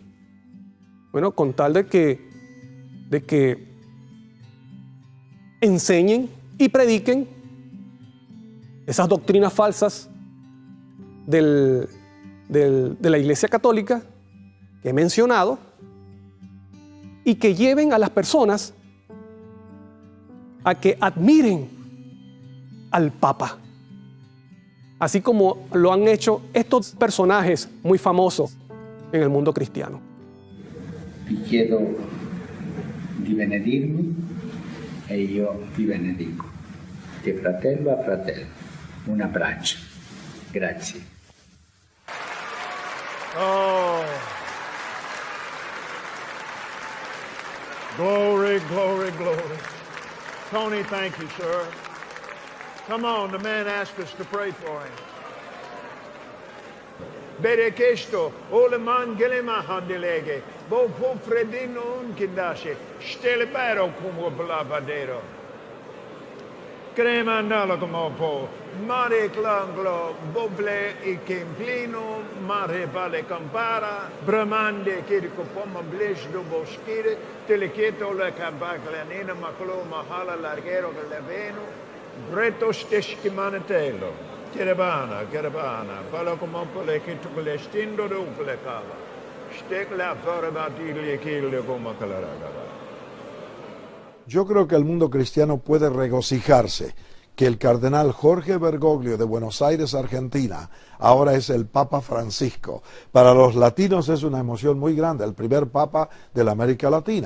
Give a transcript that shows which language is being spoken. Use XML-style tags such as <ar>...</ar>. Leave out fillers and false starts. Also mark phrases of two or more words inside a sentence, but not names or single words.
<es>Bueno, con tal de que enseñen y prediquen esas doctrinas falsas de la Iglesia Católica que he mencionado y que lleven a las personas a que admiren al Papa, así como lo han hecho estos personajes muy famosos en el mundo cristiano.</es> <it>Vi chiedo di benedirmi e io vi benedico. Di fratello a fratello. Un abbraccio. Grazie.</it> <en>Oh. Glory, glory, glory. Tony, thank you, sir. Come on, the man asked us to pray for him. Berekesto, oleman gelema handelege, bo fredino unkindashe, stelebero como blavadero. Crema andalo como po, mare clanglo, boble e kemplino, mare vale campara, bramande kiriko poma blish do boschire, telequieto la cabaclanina maclo mahala largero che leveno, breto steschi manetelo. Caravana, palo como pole que tu colestindo do plecava. Stek la fora batigli kille como calaragava.</en> <es>Yo creo que el mundo cristiano puede regocijarse que el cardenal Jorge Bergoglio de Buenos Aires, Argentina, ahora es el Papa Francisco. Para los latinos es una emoción muy grande, el primer Papa de la América Latina.</es>